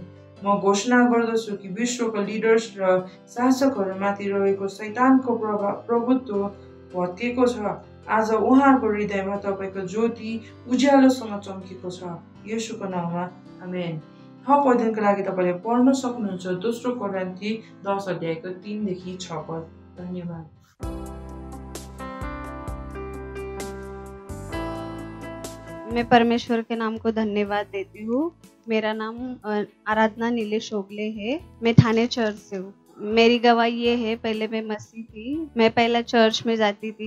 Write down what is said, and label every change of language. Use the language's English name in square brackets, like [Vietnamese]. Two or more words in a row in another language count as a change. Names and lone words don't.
[Nepali] म घोषणा गर्दछु कि विश्वको लिडर्स र शासकहरूमाथि रहेको शैतानको प्रभुत्व भत्केको छ। आज उहाँहरूको हृदयमा तपाईँको ज्योति उज्यालोसँग चम्केको छ। येशूको नाममा आमेन। थप अध्ययनको लागि तपाईँले पढ्न सक्नुहुन्छ 2 कोरिन्थी 10 अध्यायको 3 देखि 6 पद। धन्यवाद। [Hindi] मैं परमेश्वर के नाम को धन्यवाद देती हूँ। मेरा नाम आराधना नीलेश ओगले है। मैं थाने चर्च से हूँ। मेरी गवाही ये है, पहले मैं मसीह थी। मैं पहले चर्च में जाती थी।